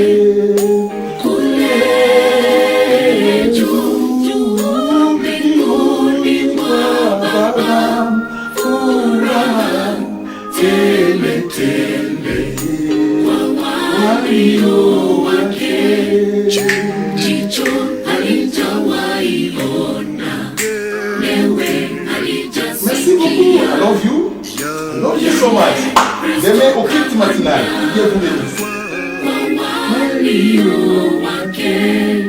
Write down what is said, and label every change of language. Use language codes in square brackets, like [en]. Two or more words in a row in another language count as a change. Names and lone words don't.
[sw] Kule juu juu mbinguni mwa Baba, furaha tele tele kwa walio wake. Jicho halijawahi ona, lewe [fr] Merci beaucoup. [en] I love you. I love you so much. [fr] Demain au culte matinal. Dieu vous bénisse. [sw] walio wake.